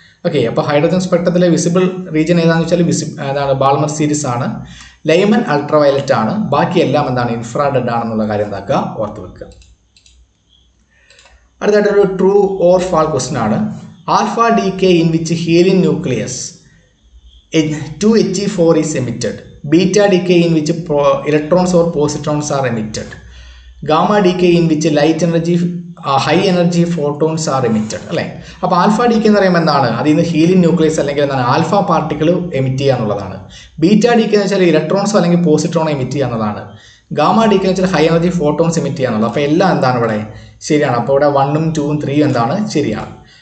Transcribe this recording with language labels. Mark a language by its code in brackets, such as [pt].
[ml] Okay, അപ്പോൾ hydrogen സ്പെക്ട്രത്തിലെ visible region ഏതാണെന്ന് വെച്ചാൽ എന്താണ്? ബാൾമർ സീരീസ് ആണ്. ലൈമൻ അൾട്രാ വയലറ്റ് ആണ്. ബാക്കി എല്ലാം എന്താണ്? ഇൻഫ്രാറെഡ് ആണെന്നുള്ള കാര്യം എന്താക്കുക? ഓർത്ത് വെക്കുക. അടുത്തായിട്ടൊരു ട്രൂ ഓർ ഫാൾ ക്വസ്റ്റ്യൻ ആണ്. [en] Alpha decay in which helium nucleus 2He4 is emitted. Beta decay in which electrons or positrons are emitted. Gamma decay in which high energy photons are emitted. [ml] അല്ലേ. അപ്പോൾ alpha decay എന്ന് പറയുമ്പോൾ എന്താണ്? അതിൽ നിന്ന് helium nucleus അല്ലെങ്കിൽ എന്താണ് alpha particle emit ചെയ്യുക എന്നുള്ളതാണ്. ബീറ്റ ഡീക്കേ എന്ന് വെച്ചാൽ ഇലക്ട്രോൺസോ അല്ലെങ്കിൽ പോസിട്രോണോ എമിറ്റ് ചെയ്യുക എന്നുള്ളതാണ്. ഗാമ ഡീക്കേ എന്ന് വെച്ചാൽ ഹൈ എനർജി ഫോട്ടോൺസ് എമിറ്റ് ചെയ്യുക എന്നുള്ളത്. അപ്പോൾ എല്ലാം എന്താണ് ഇവിടെ ശരിയാണ്. അപ്പോൾ ഇവിടെ 1ഉം 2ഉം 3ഉം എന്താണ്? ശരിയാണ്.